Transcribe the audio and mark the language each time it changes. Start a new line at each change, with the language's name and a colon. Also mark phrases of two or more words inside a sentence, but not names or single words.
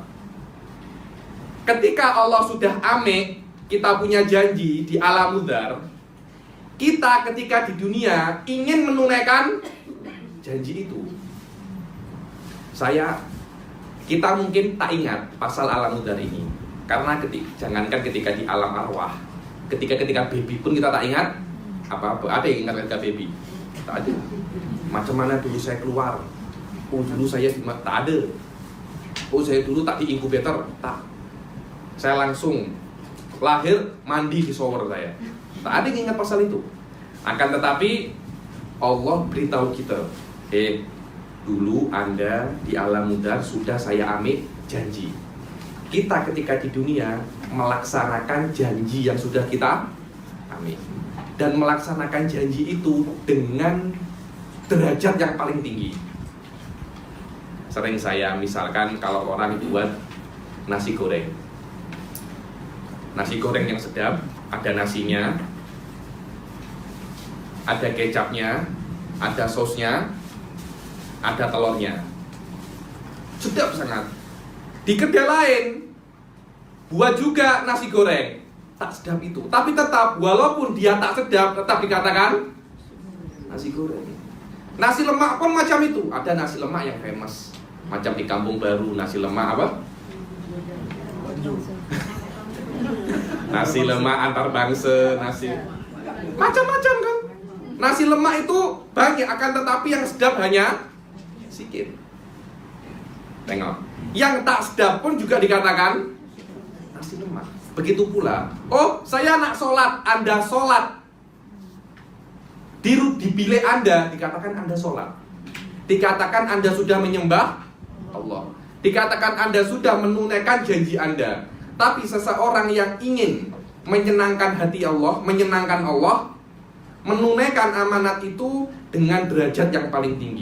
Malay: Ketika Allah sudah amik, kita punya janji di alam mudzar, kita ketika di dunia ingin menunaikan janji itu. Kita mungkin tak ingat pasal alam mudzar ini, karena jangankan ketika di alam arwah, ketika baby pun kita tak ingat apa-apa. Ada yang ingat ketika baby? Tak ada. Macam mana dulu saya keluar? Dulu saya tak ada. Saya dulu tak di inkubator, tak. Saya langsung lahir mandi di shower saya. Tak ada yang ingat pasal itu. Akan tetapi Allah beritahu kita, dulu Anda di alam mudzar sudah saya ambil janji. Kita ketika di dunia melaksanakan janji yang sudah kita ambil, dan melaksanakan janji itu dengan derajat yang paling tinggi. Sering saya misalkan kalau orang buat nasi goreng, nasi goreng yang sedap, ada nasinya, ada kecapnya, ada sosnya, ada telurnya, sedap sangat. Di kedai lain buat juga nasi goreng, tak sedap itu, tapi tetap walaupun dia tak sedap, tetap dikatakan nasi goreng. Nasi lemak pun macam itu. Ada nasi lemak yang famous, macam di Kampung Baru, nasi lemak apa? Nasi lemak antar bangsa, nasi macam-macam kan. Nasi lemak itu banyak, akan tetapi yang sedap hanya sedikit. Tengok, yang tak sedap pun juga dikatakan nasi lemak. Begitu pula, saya nak sholat, Anda sholat di bilik Anda, dikatakan Anda sholat. Dikatakan Anda sudah menyembah Allah. Dikatakan Anda sudah menunaikan janji Anda. Tapi seseorang yang ingin menyenangkan hati Allah, menyenangkan Allah, menunaikan amanat itu dengan derajat yang paling tinggi.